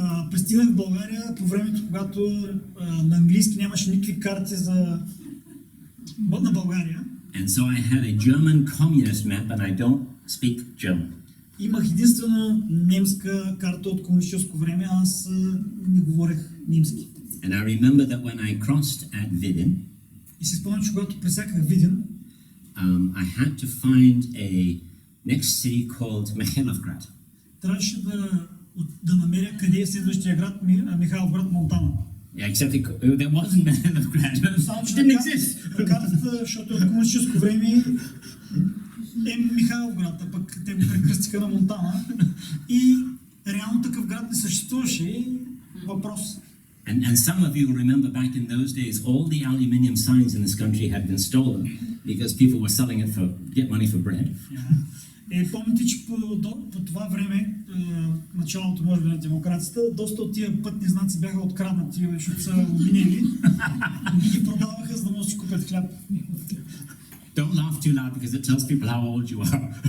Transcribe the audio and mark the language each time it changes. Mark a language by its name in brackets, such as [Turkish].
[Bulgarian] Пристигнах в България по времето, когато на английски нямаше никакви карти на България. [English] And so I had a German communist map and I don't speak German. [Bulgarian] Имах единствено немска карта от комунистическо време, аз не говорех немски. [English] And I remember that when I crossed at Vidin, [Bulgarian] И си спомням, че когато пресяках Видин, [English] I had to find a next city called Mihailovgrad. [Bulgarian] трябваше да намеря къде е следващия град, Михайловград, Монтана. [English] Yeah, except there wasn't Mihailovgrad. It didn't exist. [Bulgarian] На картата, защото от комунистическо време е Михайловград, а пък те го прекръстиха на Монтана. И реално такъв град не съществуваше. Въпрос. [English] And some of you remember back in those days, all the aluminium signs in this country had been stolen because people were selling it to get money for bread. [Bulgarian] Помните, че по това време, началото може би на демокрацията, доста от тия пътни знаци бяха откраднати, защото са обвинени и ги продаваха, за да може да си купят хляб. [English] Don't laugh too loud because it tells people how old you are.